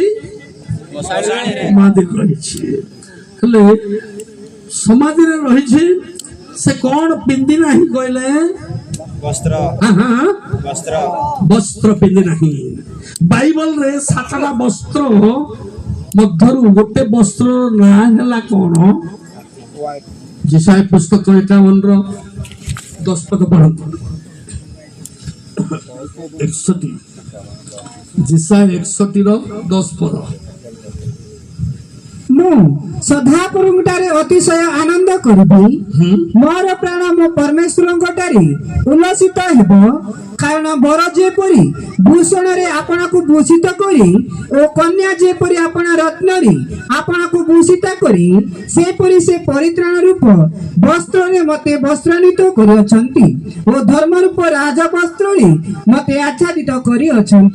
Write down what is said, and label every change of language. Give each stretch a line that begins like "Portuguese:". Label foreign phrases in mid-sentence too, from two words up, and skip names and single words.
Odia: ସମାଧିରେ ରହିଛି। ହେଲେ ସମାଧିରେ ରହିଛି। ସେ କଣ ପିନ୍ଧି ନାହିଁ କହିଲେ? ବସ୍ତ୍ର ପିନ୍ଧି ନାହିଁ। ବାଇବଲରେ 7ଟା ବସ୍ତ୍ର ମଧ୍ୟରୁ ଗୋଟେ ବସ୍ତ୍ରର ନାଁ ହେଲା କଣ? ଯିସାୟ ପୁସ୍ତକ 51 10 ପଦ ପଢ଼ନ୍ତୁ। 61 जिसाय 61 10 पद। ମୁଁ ସଦାପ୍ରଭୁଙ୍କଠାରେ ଅତିଶୟ ଆନନ୍ଦ କରିବି। ମୋର ପ୍ରାଣ ମୋ ପରମେଶ୍ୱରଙ୍କଠାରେ ଉଲ୍ଲସିତ ହେବ। କାରଣ ବର ଯେପରି ଭୂଷଣରେ ଆପଣଙ୍କୁ ଭୂଷିତ କରି ଓ କନ୍ୟା ଯେପରି ଆପଣ ରତ୍ନରେ ଆପଣଙ୍କୁ ଭୂଷିତ କରି, ସେପରି ସେ ପରିତ୍ରାଣ ରୂପ ବସ୍ତ୍ରରେ ମତେ ବସ୍ତ୍ରାନ୍ୱିତ କରିଅଛନ୍ତି ଓ ଧର୍ମ ରୂପ ରାଜ ବସ୍ତ୍ରରେ ମତେ ଆଚ୍ଛାଦିତ କରିଅଛନ୍ତି।